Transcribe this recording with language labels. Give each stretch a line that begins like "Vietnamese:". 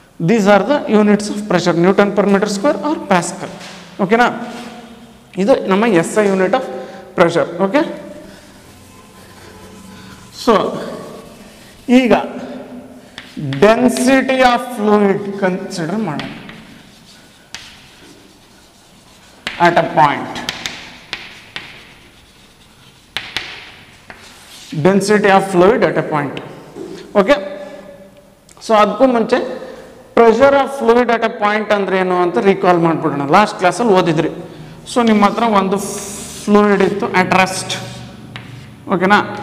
English: These are the units of pressure, newton per metre square or pascal, ಓಕೆನಾ.
Kannada: ಇದು ನಮ್ಮ SI unit of pressure, okay. So ಈಗ density of fluid consider ಮಾಡೋಣ.
English: at a point, density of fluid at a point. Okay.
Kannada: So ಅದಕ್ಕೂ ಮುಂಚೆ
English: pressure of fluid at a point
Kannada: ಅಂದ್ರೆ ಏನು ಅಂತ ರೀಕಾಲ್ ಮಾಡ್ಬಿಡೋಣ. ಲಾಸ್ಟ್ ಕ್ಲಾಸಲ್ಲಿ ಓದಿದ್ರಿ. ಸೊ ನಿಮ್ಮ ಹತ್ರ ಒಂದು ಫ್ಲೂಯಿಡ್ ಇತ್ತು
English: at rest,
Kannada: ಓಕೆನಾ.